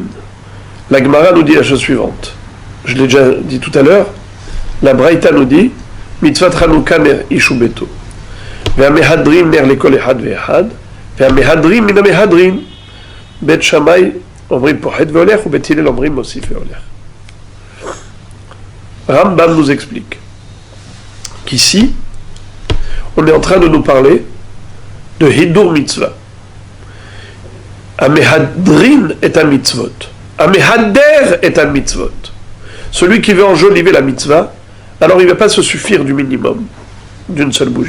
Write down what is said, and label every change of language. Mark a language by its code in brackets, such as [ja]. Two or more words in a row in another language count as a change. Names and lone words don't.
[fr] La Gemara nous dit la chose suivante. Je l'ai déjà dit tout à l'heure. La Braïta nous dit [he] מצוות חנוכה נר איש וביתו. והמהדרין נר לכל אחד ואחד. והמהדרין מן המהדרין. בית שמאי אומרים פוחת והולך ובית הלל אומרים מוסיף והולך. [fr] Rambam nous explique qu'ici, on est en train de nous parler de [he] הידור מצוה. [fr] Amehadrin est un mitzvot. Amehader est un mitzvot. Celui qui veut enjoliver la mitzvah, alors il ne va pas se suffire du minimum, d'une seule bougie.